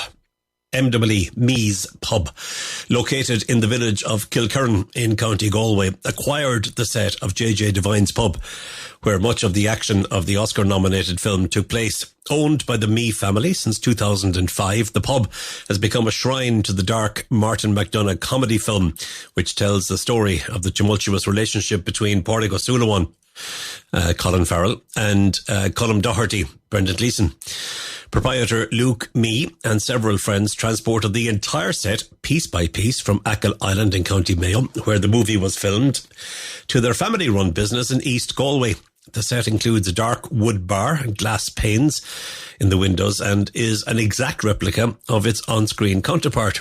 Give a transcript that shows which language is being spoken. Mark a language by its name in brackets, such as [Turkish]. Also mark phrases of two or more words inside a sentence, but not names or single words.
[English] MWE, Me's Pub, located in the village of Kilkerran in County Galway, acquired the set of J.J. Devine's pub, where much of the action of the Oscar-nominated film took place. Owned by the Mee family since 2005, the pub has become a shrine to the dark Martin McDonagh comedy film, which tells the story of the tumultuous relationship between Pádraig Ó Suailleán, Colin Farrell, and Colm Doherty, Brendan Gleeson. Proprietor Luke Mee and several friends transported the entire set, piece by piece, from Achill Island in County Mayo, where the movie was filmed, to their family-run business in East Galway. The set includes a dark wood bar and glass panes in the windows and is an exact replica of its on-screen counterpart.